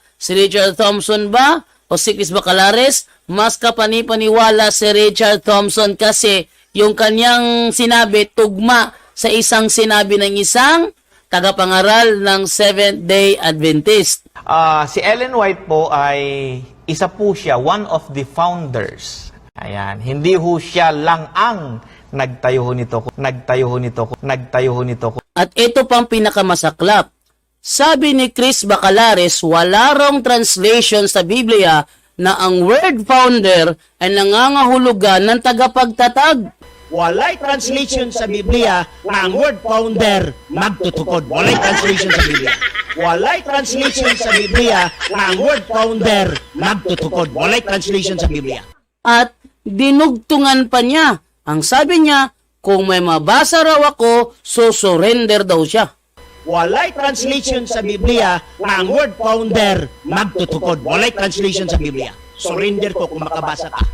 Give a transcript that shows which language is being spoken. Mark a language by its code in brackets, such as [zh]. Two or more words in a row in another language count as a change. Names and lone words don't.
[tl] Si Richard Thompson ba? O si Chris Bacalares? Mas kapanipaniwala si Richard Thompson kasi yung kanyang sinabi tugma sa isang sinabi ng isang tagapangaral ng Seventh-day Adventist. Si Ellen White po ay isa po siya, [en] one of the founders. [tl] Ayan, hindi ho siya lang ang nagtayo nito. At ito pang pinakamasaklap. Sabi ni Chris Bacalares, wala rong translation sa Biblia na ang word founder ay nangangahulugan ng tagapagtatag. [ceb] Walay translation sa Biblia na ang word founder magtutukod. Walay translation sa Biblia. Walay translation sa Biblia na ang word founder magtutukod. Walay translation sa Biblia. [tl] At dinugtungan pa niya. Ang sabi niya, kung may mabasa raw ako, surrender daw siya. [ceb] Walay translation sa Biblia na ang word founder magtutukod. Walay translation sa Biblia. Surrender ko kung makabasa ka.